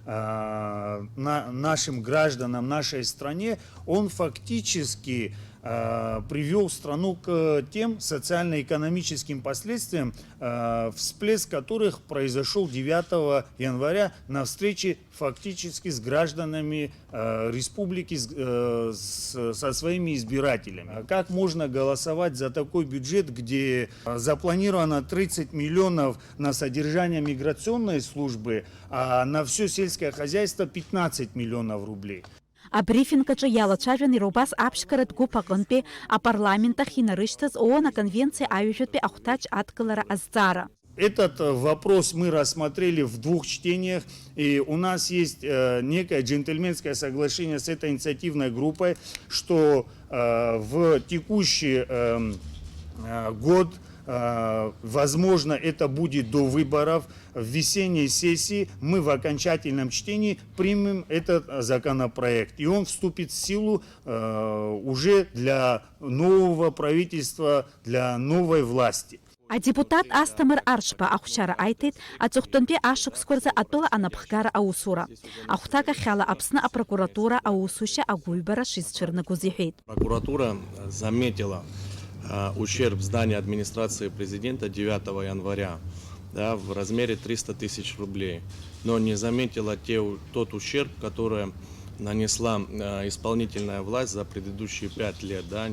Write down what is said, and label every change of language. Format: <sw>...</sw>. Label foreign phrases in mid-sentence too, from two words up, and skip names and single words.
<ru>нашим гражданам, нашей стране, он фактически привел страну к тем социально-экономическим последствиям, всплеск которых произошел 9 января на встрече фактически с гражданами республики, со своими избирателями. Как можно голосовать за такой бюджет, где запланировано 30 миллионов на содержание миграционной службы, а на все сельское хозяйство 15 миллионов рублей?</ru> <ab>Абрифингаҿы иалацәажәан иара убас аԥшьқаратә гәыԥ аҟынтәи апарламент ахь инарышьҭыз ООН аконвенциа аҩажәатәи ахәҭаҷ адкылара азҵаара.</ab> <ru>Этот вопрос мы рассмотрели в 2 чтениях, и у нас есть некое джентльменское соглашение с этой инициативной группой, что в текущий год, возможно, это будет до выборов, в весенней сессии мы в окончательном чтении примем этот законопроект. И он вступит в силу уже для нового правительства, для новой власти.</ru> <ab>Адепутат Астамыр Аршба ахәшьара аиҭеит аҵыхәтәантәи ашықәсқәа рзы атәыла анаԥхгара аусура. Ахәҭак ахьала Аԥсны апрокуратура аусушьа агәыҩбара шизцәырнагоз иҳәеит.</ab> <ru>Прокуратура заметила ущерб зданию администрации президента 9 января в размере 300 тысяч рублей, но не заметила тот ущерб, который нанесла исполнительная власть за предыдущие 5 лет.</ru>